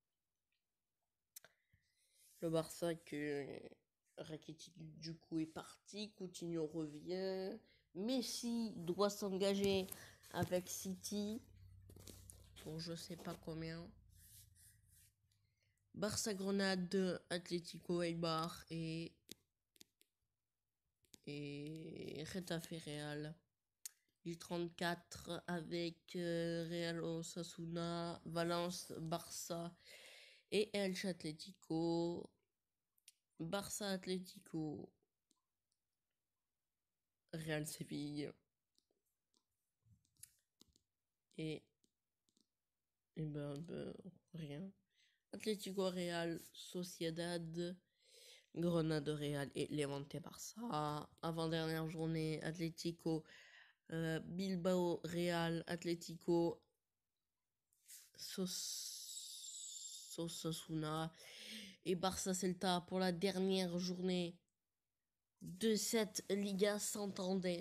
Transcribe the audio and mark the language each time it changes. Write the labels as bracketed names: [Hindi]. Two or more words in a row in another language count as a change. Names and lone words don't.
[French] Le Barça que Rakitic du coup est parti, Coutinho revient, Messi doit s'engager avec City pour je sais pas combien. Barça Grenade, Atlético Eibar et Getafe Real. Du 34 avec Real Osasuna, Valence, Barça et Elche Atlético. Barça Atlético, Real Séville et rien. Atlético Real, Sociedad, Grenade Real et Levante Barça. Avant-dernière journée, Atlético Bilbao Real, Atlético Osasuna et Barça Celta pour la dernière journée de cette Liga Santander.